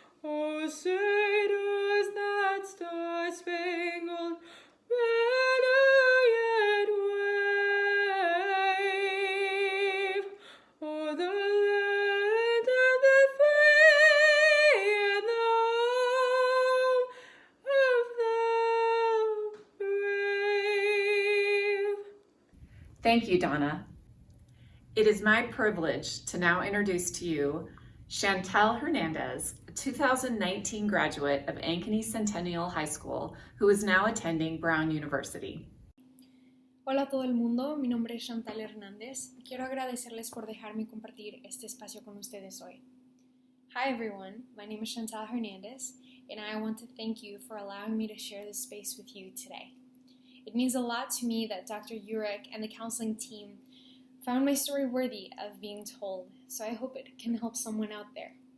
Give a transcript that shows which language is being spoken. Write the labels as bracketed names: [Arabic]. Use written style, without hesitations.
[English] Oh, say does that star-spangled banner yet wave o'er the land of the free and the home of the brave? Thank you, Donna. It is my privilege to now introduce to you Chantal Hernandez, a 2019 graduate of Ankeny Centennial High School, who is now attending Brown University. [Spanish] Hola a todo el mundo, mi nombre es Chantal Hernández y quiero agradecerles por dejarme compartir este espacio con ustedes hoy. [English] Hi everyone, my name is Chantal Hernandez and I want to thank you for allowing me to share this space with you today. It means a lot to me that Dr. Urich and the counseling team found my story worthy of being told, so I hope it can help someone out there.